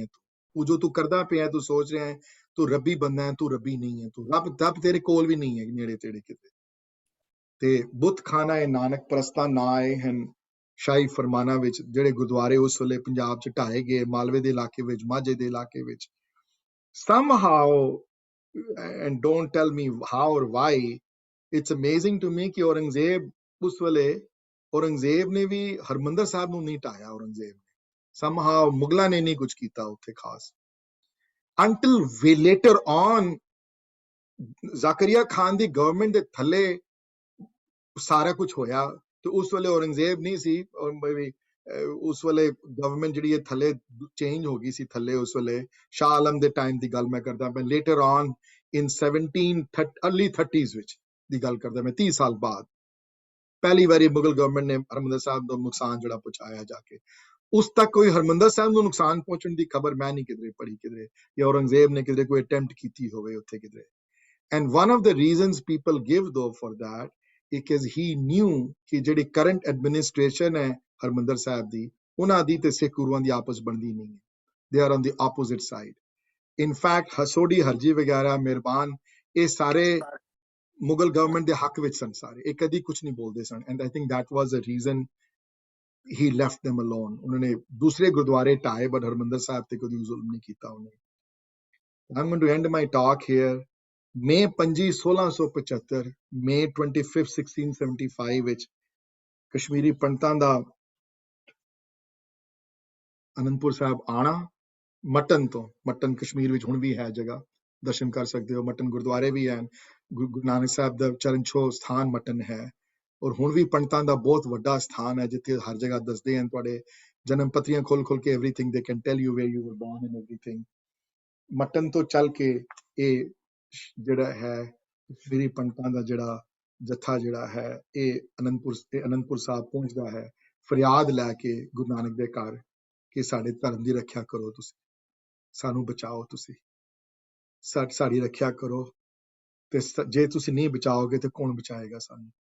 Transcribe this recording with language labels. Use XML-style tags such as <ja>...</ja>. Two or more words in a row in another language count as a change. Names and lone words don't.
<pa>ਤੂੰ ਜੋ ਤੂੰ ਕਰਦਾ ਪਿਆ, ਤੂੰ ਸੋਚ ਰਿਹਾ ਹੈ ਤੂੰ ਰੱਬੀ ਬੰਦਾ ਹੈ, ਤੂੰ ਰੱਬੀ ਨਹੀਂ ਹੈ, ਤੂੰ ਰੱਬ ਤੇਰੇ ਕੋਲ ਵੀ ਨਹੀਂ ਹੈ ਨੇੜੇ ਤੇੜੇ ਕਿਤੇ। ਤੇ ਬੁੱਤ ਖਾਨਾ ਹੈ ਨਾਨਕ ਪ੍ਰਸਤਾਂ ਨਾ ਆਏ ਹਨ ਸ਼ਾਹੀ ਫਰਮਾਨਾਂ ਵਿੱਚ, ਜਿਹੜੇ ਗੁਰਦੁਆਰੇ ਉਸ ਵੇਲੇ ਪੰਜਾਬ 'ਚ ਢਾਏ ਗਏ, ਮਾਲਵੇ ਦੇ ਇਲਾਕੇ ਵਿੱਚ, ਮਾਝੇ ਦੇ ਇਲਾਕੇ ਵਿੱਚ।</pa> <en>Somehow, and don't tell me how or why, it's amazing to me</en> <pa>ਕਿ ਔਰੰਗਜ਼ੇਬ ਉਸ ਵੇਲੇ ਔਰੰਗਜ਼ੇਬ ਨੇ ਵੀ ਹਰਮੰਦਰ ਸਾਹਿਬ ਨੂੰ ਨਹੀਂ ਢਾਇਆ। ਔਰੰਗਜ਼ੇਬ ਨੇ somehow ਮੁਗਲਾਂ ਨੇ ਨਹੀਂ ਕੁਝ ਕੀਤਾ ਉੱਥੇ ਖਾਸ,</pa> <en>until way later on</en> <pa>ਜ਼ਾਕਰੀਆ ਖਾਨ ਦੀ ਗਵਰਨਮੈਂਟ ਦੇ ਥੱਲੇ ਸਾਰਾ ਕੁਝ ਹੋਇਆ। ਤੇ ਉਸ ਵੇਲੇ ਔਰੰਗਜ਼ੇਬ ਨਹੀਂ ਸੀ, ਉਸ ਵੇਲੇ ਗਵਰਨਮੈਂਟ ਜਿਹੜੀ ਹੈ ਥੱਲੇ ਚੇਂਜ ਹੋ ਗਈ ਸੀ ਥੱਲੇ। ਉਸ ਵੇਲੇ ਸ਼ਾਹ ਆਲਮ ਦੇ ਟਾਈਮ ਦੀ ਗੱਲ ਮੈਂ ਕਰਦਾ, ਮੈਂ</pa> <en>later on in</en> <pa>1730 30s ਵਿੱਚ ਦੀ ਗੱਲ ਕਰਦਾ ਮੈਂ, 30 ਸਾਲ ਬਾਅਦ ਪਹਿਲੀ ਵਾਰੀ ਮੁਗਲ ਗਵਰਨਮੈਂਟ ਨੇ ਹਰਮੰਦਰ ਸਾਹਿਬ ਦਾ ਨੁਕਸਾਨ ਜਿਹੜਾ ਪਹੁੰਚਾਇਆ ਜਾ ਕੇ। ਉਸ ਤੱਕ ਕੋਈ ਹਰਮੰਦਰ ਸਾਹਿਬ ਨੂੰ ਨੁਕਸਾਨ ਪਹੁੰਚਣ ਦੀ ਖਬਰ ਮੈਂ ਨਹੀਂ ਕਿਧਰੇ ਪੜ੍ਹੀ, ਕਿਧਰੇ ਜਾਂ ਔਰੰਗਜ਼ੇਬ ਨੇ ਕਿਧਰੇ ਕੋਈ ਅਟੈਂਪਟ ਕੀਤੀ ਹੋਵੇ ਉੱਥੇ ਕਿਧਰੇ।</pa> <en>and one of the reasons people give though for that because he knew</en> <pa>ਕਿ ਜਿਹੜੀ</pa> <en>current administration</en> <pa>ਹੈ ਹਰਮੰਦਰ ਸਾਹਿਬ ਦੀ, ਉਹਨਾਂ ਦੀ ਤੇ ਸਿੱਖ ਗੁਰੂਆਂ ਦੀ ਆਪਸ ਬਣਦੀ ਨਹੀਂ ਹੈ।</pa> <en>they are on the opposite side.</en> <pa>ਇਨਫੈਕਟ ਹਸੋੜੀ ਹਰਜੀ ਵਗੈਰਾ ਮਿਹਰਬਾਨ ਇਹ ਸਾਰੇ ਮੁਗਲ ਗਵਰਨਮੈਂਟ ਦੇ ਹੱਕ ਵਿੱਚ ਸਨ ਸਾਰੇ, ਇਹ ਕਦੀ ਕੁਝ ਨਹੀਂ ਬੋਲਦੇ ਸਨ।</pa> <en>and I think that was a reason he left them alone।</en> <pa>ਉਹਨਾਂ ਨੇ ਦੂਸਰੇ ਗੁਰਦੁਆਰੇ ਢਾਏ ਬਟ ਹਰਮੰਦਰ ਸਾਹਿਬ ਤੇ ਕਦੀ ਜ਼ੁਲਮ ਨਹੀਂ ਕੀਤਾ ਉਹਨੇ।</pa> <en>I'm going to end my talk here।</en> <pa>May 25 1675 May 25 1675 ਵਿੱਚ ਕਸ਼ਮੀਰੀ ਪੰਡਤਾਂ ਦਾ ਅਨੰਦਪੁਰ ਸਾਹਿਬ ਆਣਾ, ਮਟਨ ਤੋਂ, ਮਟਨ ਕਸ਼ਮੀਰ ਵਿੱਚ ਹੁਣ ਵੀ ਹੈ ਜਗ੍ਹਾ, ਦਰਸ਼ਨ ਕਰ ਸਕਦੇ ਹੋ। ਮਟਨ ਗੁਰਦੁਆਰੇ ਵੀ ਹਨ, ਗੁਰੂ ਨਾਨਕ ਸਾਹਿਬ ਦਾ ਚਰਨ ਛੋਹ ਸਥਾਨ ਮਟਨ ਹੈ। ਔਰ ਹੁਣ ਵੀ ਪੰਡਤਾਂ ਦਾ ਬਹੁਤ ਵੱਡਾ ਸਥਾਨ ਹੈ ਜਿੱਥੇ ਹਰ ਜਗ੍ਹਾ ਦੱਸਦੇ ਹਨ ਤੁਹਾਡੇ ਜਨਮ ਪੱਤਰੀਆਂ ਖੋਲ ਕੇ</pa> <en>everything they can tell you where you were born and everything।</en> <pa>ਮਟਨ ਤੋਂ ਚੱਲ ਕੇ ਇਹ ਜਿਹੜਾ ਹੈ ਕਸ਼ਮੀਰੀ ਪੰਡਤਾਂ ਦਾ ਜਿਹੜਾ ਜੱਥਾ ਜਿਹੜਾ ਹੈ ਇਹ ਅਨੰਦਪੁਰ ਸਾਹਿਬ ਪਹੁੰਚਦਾ ਹੈ ਫਰਿਆਦ ਲੈ ਕੇ ਗੁਰੂ ਨਾਨਕ ਦੇ ਘਰ ਕਿ ਸਾਡੇ ਧਰਮ ਦੀ ਰੱਖਿਆ ਕਰੋ, ਤੁਸੀਂ ਸਾਨੂੰ ਬਚਾਓ, ਤੁਸੀਂ ਸਾਡੀ ਰੱਖਿਆ ਕਰੋ, ਤੇ ਜੇ ਤੁਸੀਂ ਨਹੀਂ ਬਚਾਓਗੇ ਤੇ ਕੌਣ ਬਚਾਏਗਾ ਸਾਨੂੰ।</pa>